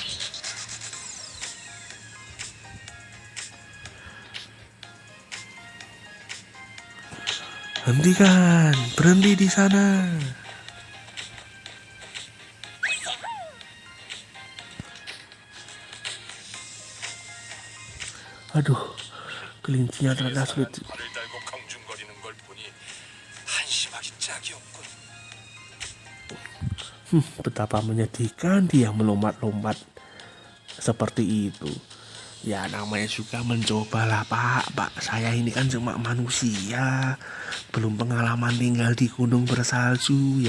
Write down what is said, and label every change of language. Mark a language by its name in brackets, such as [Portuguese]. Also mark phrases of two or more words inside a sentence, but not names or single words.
[Indonesian] Hentikan, berhenti di sana. Aduh, kelincinya ternyata sulit. [Korean] 발을 달고 강중거리는 걸 보니 한심하기 짝이 없군. [Indonesian] Betapa menyedihkan dia melompat-lompat seperti itu. Ya namanya juga mencoba lah pak. Saya ini kan cuma manusia, belum pengalaman tinggal di gunung bersalju.